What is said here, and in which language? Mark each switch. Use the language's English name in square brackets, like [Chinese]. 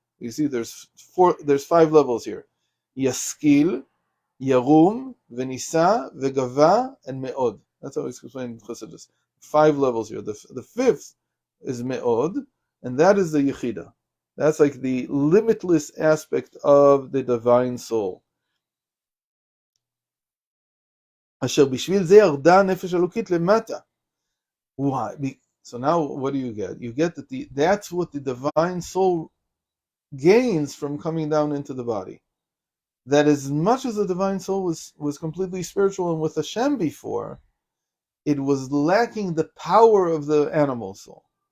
[English] You see, there's 5 levels here. Yaskil, yarum, v'nisa, v'gava, and meod. That's how it's explained in Chasidus. 5 levels here. The fifth is meod, and that is the yechida. That's like the limitless aspect of the divine soul. [Hebrew] אשר בשביל זה ירדה הנפש אלוקית למטה. [English] Why? So now what do you get? You get that that's what the divine soul gains from coming down into the body. That as much as the divine soul was completely spiritual and with Hashem before, it was lacking the power of the animal soul.